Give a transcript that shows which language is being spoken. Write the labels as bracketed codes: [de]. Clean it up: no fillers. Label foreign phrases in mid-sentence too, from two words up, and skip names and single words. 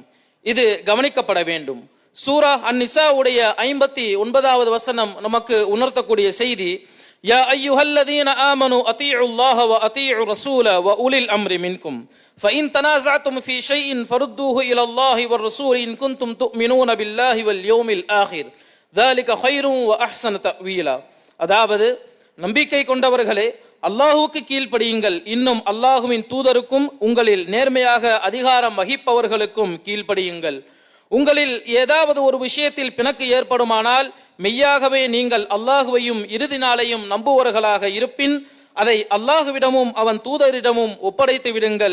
[ta] இது கவனிக்கப்பட வேண்டும். சூரா அன்-நிசா உடைய 59வது வசனம் நமக்கு உணர்த்தக்கூடிய செய்தி, [ar] يا أيها الذين آمنوا أطيعوا الله وأطيعوا الرسول وأولي الأمر منكم فإن تنازعتم في شيء فردوه إلى الله والرسول إن كنتم تؤمنون بالله واليوم الآخر ذلك خير وأحسن تأويلا. [ta] அதாவது, நம்பிக்கை கொண்டவர்களே, அல்லாஹுவுக்கு கீழ்ப்படியுங்கள், இன்னும் அல்லாஹுவின் தூதருக்கும் உங்களில் நேர்மையாக அதிகாரம் வகிப்பவர்களுக்கும் கீழ்ப்படியுங்கள். உங்களில் ஏதாவது ஒரு விஷயத்தில் பிணக்கு ஏற்படுமானால் மெய்யாகவே நீங்கள் அல்லாஹுவையும் இறுதி நாளையும் நம்புவர்களாக இருப்பின் அதை அல்லாஹுவிடமும் அவன் தூதரிடமும் ஒப்படைத்து விடுங்கள்.